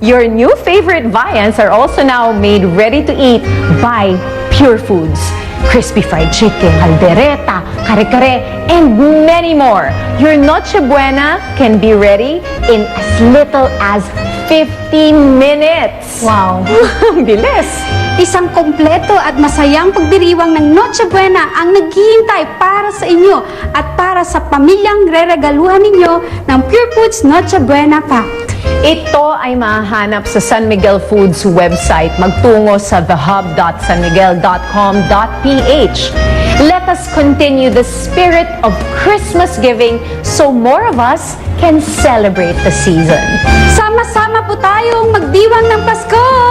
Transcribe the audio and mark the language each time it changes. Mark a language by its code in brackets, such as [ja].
[en] Your new favorite viands are also now made ready to eat by Pure Foods. Crispy fried chicken, caldereta, kare-kare, and many more. Your Noche Buena can be ready in as little as 50 minutes. Wow! [tl] Bilis! Isang kompleto at masayang pagdiriwang ng Noche Buena ang naghihintay para sa inyo at para sa pamilyang reregaluhan ninyo ng Pure Foods Noche Buena Pack. Ito ay mahanap sa San Miguel Foods website. Magtungo sa thehub.sanmiguel.com.ph. [en] Let us continue the spirit of Christmas giving so more of us can celebrate the season. [tl] Sama-sama po tayong magdiwang ng Pasko!